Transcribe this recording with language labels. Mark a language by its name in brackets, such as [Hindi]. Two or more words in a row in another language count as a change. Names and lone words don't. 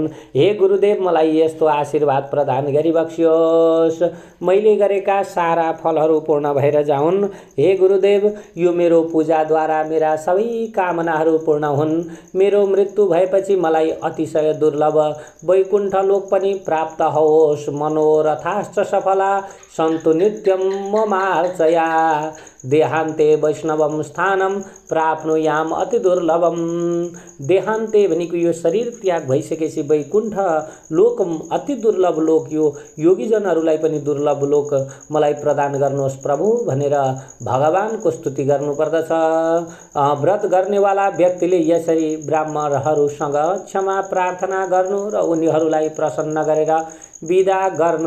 [Nepali] हे गुरुदेव, मलाई यस्तो आशीर्वाद प्रदान गरी बक्सियोस्। मैले गरेका सारा फलहरू पूर्ण भएर जाउन्। हे गुरुदेव, यो मेरो पूजाद्वारा मेरा सबै कामनाहरू पूर्ण हुन्। मेरो मृत्यु भएपछि मलाई अतिशय दुर्लभ वैकुण्ठ लोक पनि प्राप्त होस्। [Sanskrit] मनोरथाश्च सफला सन्तु नित्यं ममार्चया देहान्ते वैष्णवं स्थानं प्राप्नुयाम अति दुर्लभम। [Nepali] देहान्ते भनेको यो शरीर त्याग भइसकेपछि वैकुण्ठ लोक अति दुर्लभ लोक, यो योगीजनहरूलाई पनि दुर्लभ लोक मलाई प्रदान गर्नुहोस् प्रभु भनेर भगवानको स्तुति गर्नुपर्दछ। व्रत गर्नेवाला व्यक्तिले यसरी ब्राह्मणहरूसँग क्षमा प्रार्थना गर्नु र उनीहरूलाई प्रसन्न गरेर विदा गर्नु।